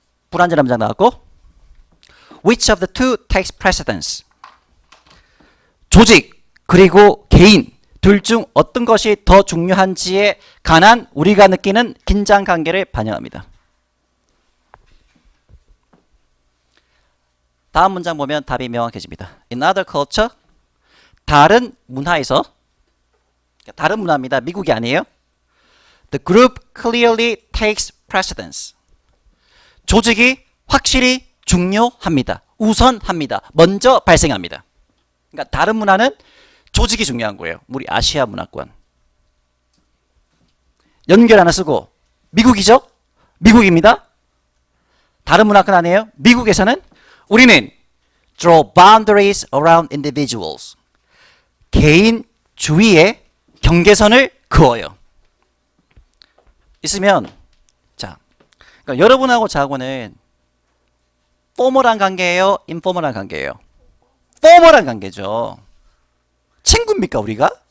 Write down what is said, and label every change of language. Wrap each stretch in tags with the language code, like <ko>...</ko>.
<ko>불완전한 문장 나왔고</ko> <en>which of the two takes precedence</en> <ko>조직 그리고 개인 둘 중 어떤 것이 더 중요한지에 관한 우리가 느끼는 긴장 관계를 반영합니다. 다음 문장 보면 답이 명확해집니다.</ko> <en>In other culture</en> <ko>다른 문화에서 다른 문화입니다. 미국이 아니에요.</ko> <en>The group clearly takes precedence.</en> <ko>조직이 확실히 중요합니다. 우선합니다. 먼저 발생합니다. 그러니까 다른 문화는 조직이 중요한 거예요. 우리 아시아 문화권. 연결 하나 쓰고 미국이죠? 미국입니다. 다른 문화권 아니에요? 미국에서는 우리는</ko> <en>draw boundaries around individuals.</en> <ko>개인 주위에 경계선을 그어요. 있으면 자, 그러니까 여러분하고 저하고는 포멀한 관계예요? 인포멀한 관계예요? 포멀한 관계죠. 친구입니까 우리가?</ko>